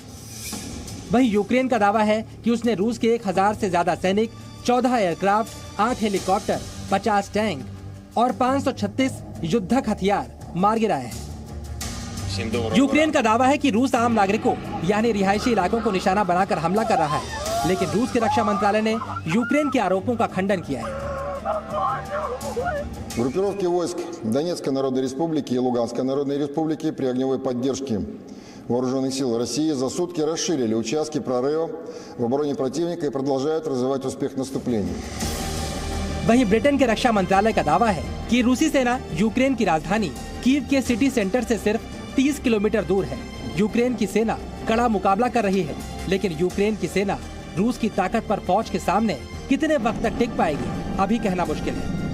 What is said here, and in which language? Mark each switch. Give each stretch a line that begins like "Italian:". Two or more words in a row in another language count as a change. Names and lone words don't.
Hindi: वहीं यूक्रेन का दावा है कि उसने रूस के 1000 से ज्यादा सैनिक, 14 एयरक्राफ्ट, 8 हेलीकॉप्टर, 50 टैंक और 536 युद्धक हथियार मार गिराए हैं। यूक्रेन का दावा है कि रूस आम नागरिकों यानी रिहायशी इलाकों को निशाना बनाकर हमला कर रहा है, लेकिन रूस के रक्षा मंत्रालय ने यूक्रेन के आरोपों का खंडन किया है।
Russian: Группировки войск Донецкой Народной Республики и Луганской Народной Республики при огневой поддержке Вооруженных сил России за сутки расширили участки прорыва в обороне противника и продолжают развивать успех наступления.
Hindi: वहीं ब्रिटेन के रक्षा मंत्रालय का दावा है कि रूसी सेना यूक्रेन की राजधानी कीव के
English: city centre
Hindi: से सिर्फ 30 किलोमीटर दूर है। यूक्रेन की सेना कड़ा मुकाबला कर रही है, लेकिन यूक्रेन की सेना रूस की ताकत पर फौज के सामने कितने वक्त तक टिक पाएगी, अभी कहना मुश्किल है।